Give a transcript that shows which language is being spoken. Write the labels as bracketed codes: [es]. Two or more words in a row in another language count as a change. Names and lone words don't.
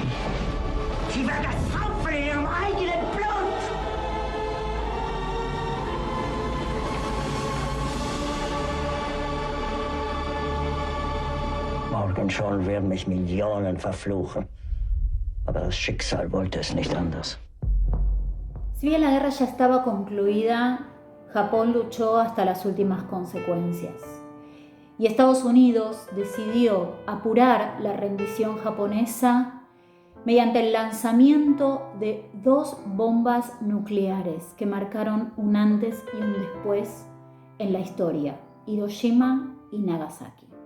[de] Sie werden das saufen in ihrem eigenen Blut! Morgen schon werden mich Millionen verfluchen. Aber das Schicksal wollte es nicht anders. [es] Si bien la guerra ya estaba concluida, Japón luchó hasta las últimas consecuencias. Y Estados Unidos decidió apurar la rendición japonesa mediante el lanzamiento de 2 bombas nucleares que marcaron un antes y un después en la historia, Hiroshima y Nagasaki.